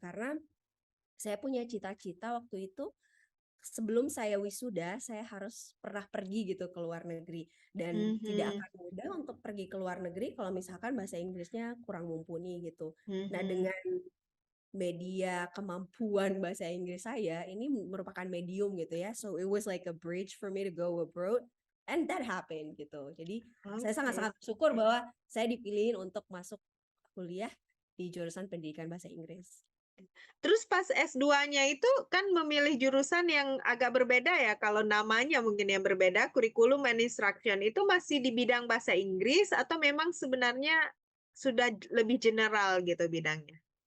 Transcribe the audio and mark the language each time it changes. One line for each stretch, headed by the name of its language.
Indonesian: Karena saya punya cita-cita waktu itu, sebelum saya wisuda, saya harus pernah pergi gitu ke luar negeri. Dan tidak Mhm. akan mudah untuk pergi ke luar negeri kalau misalkan bahasa Inggrisnya kurang mumpuni gitu. Nah, Mhm. dengan media kemampuan bahasa Inggris saya ini merupakan medium gitu ya.
English: So it was like a bridge for me to go abroad and that happened gitu.
Indonesian: Jadi saya sangat-sangat bersyukur bahwa saya dipilihin untuk masuk kuliah di jurusan pendidikan bahasa Inggris. Terus pas S2-nya itu kan memilih jurusan yang agak berbeda ya, kalau namanya mungkin yang berbeda, kurikulum and instruction. Itu masih di bidang bahasa Inggris atau memang sebenarnya sudah lebih general gitu bidangnya?